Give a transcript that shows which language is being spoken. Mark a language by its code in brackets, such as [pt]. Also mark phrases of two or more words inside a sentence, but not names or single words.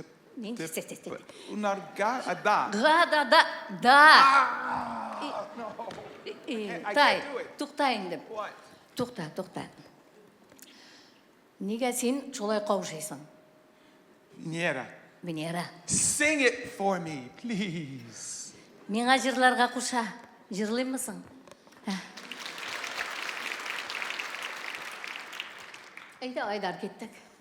[tt] Унарга, да. Тай, туқта инде. Туқта. Нигә син шулай каушыйсың? Венера. [en] Sing it for me, please. [tt] Миңа җырларга куша. Җырлыймысың? Әйдә, Айдар, киттек.